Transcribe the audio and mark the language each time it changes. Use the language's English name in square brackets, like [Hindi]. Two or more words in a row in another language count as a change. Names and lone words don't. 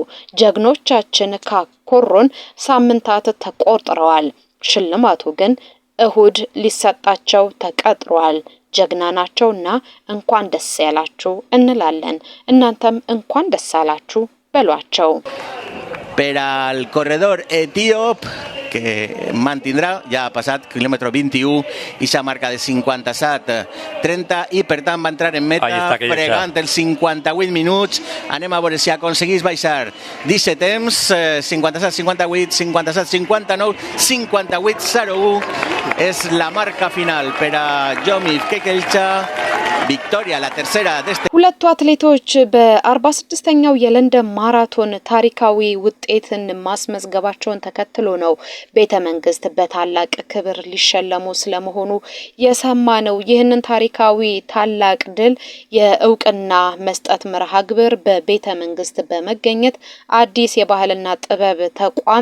[Amharic] ጀግኖቻችን ካኮሩን ሳምንታት ተቆጥረዋል። ሽልማቱ ግን እሁድ ሊሰጣቸው ተቀጥሯል። ጀግና ናቸውና እንኳን ደስ ያላችሁ እንላለን። እናንተም እንኳን ደስ አላችሁ በሏቸው። [Catalan] Para el corredor etíope que mantindrà, ja ha passat quilòmetre 21 i sa marca de 57-30 i per tant va entrar en meta fregant els 58 minuts. Anem a veure si aconseguís baixar 17 temps, 57-58, 57-59, 58-01 és la marca final per a Yomif Kekelcha. [Amharic] ቪክቶሪያ ለተርሰራ ደስተ ሁለቱ አትሌቶች በ46ኛው የለንደን ማራቶን ታሪካዊ ውጤትን ማስመዝገባቸውን ተከትሎ ነው ቤተ መንግስት በታላቅ ክብር ሊሸለሙ ስለመሆኑ የሰማነው። ይህንን ታሪካዊ ታላቅ ድል የእውቅና መስጠት መርሃ ግብር በቤተ መንግስት በመገኘት አዲስ የባህልና ጥበብ ተቋም